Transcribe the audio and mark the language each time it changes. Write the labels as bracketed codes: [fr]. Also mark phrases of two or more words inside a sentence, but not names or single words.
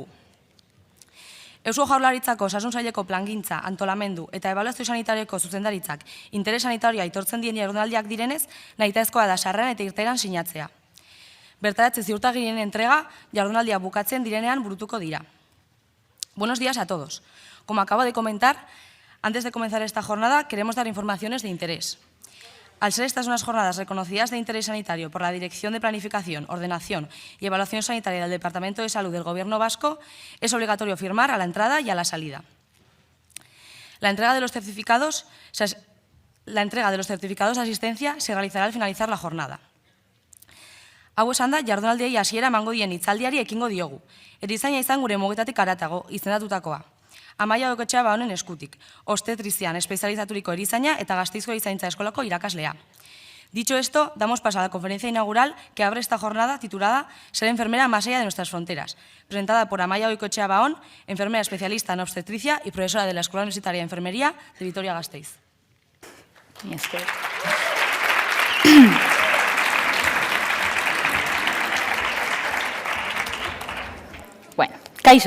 [eu] Eusko Jaurlaritzako Osasun Saileko plangintza, antolamendu eta ebaluazio sanitarioko zuzendaritzak interes sanitarioa aitortzen dien jardunaldiak direnez, nahitaezkoa da sarreran eta irteeran sinatzea. Bertaratze ziurtagirien entrega jardunaldia bukatzen direnean burutuko dira. [es] Buenos días a todos. Como acabo de comentar, antes de comenzar esta jornada queremos dar informaciones de interés. Al ser estas unas jornadas reconocidas de interés sanitario por la Dirección de Planificación, Ordenación y Evaluación Sanitaria del Departamento de Salud del Gobierno vasco, es obligatorio firmar a la entrada y a la salida. La entrega de los certificados de asistencia se realizará al finalizar la jornada. [eu] Hau esan da, jardunaldiei hasiera emango dien hitzaldiari ekingo diogu. Erizaina izan gure mugetatik haratago, izendatutakoa. Amaia Oikoetxea Baonen eskutik, obstetrizian espezializaturiko erizaina eta Gasteizko Erizaintza Eskolako irakaslea. [es] Dicho esto, damos paso a la conferencia inaugural que abre esta jornada titulada Ser enfermera más allá de nuestras fronteras, presentada por Amaia Oikoetxea Baon, enfermera especialista en obstetricia y profesora de la Escuela Universitaria de Enfermería de Vitoria-Gasteiz. [eu] Bueno, kaixo.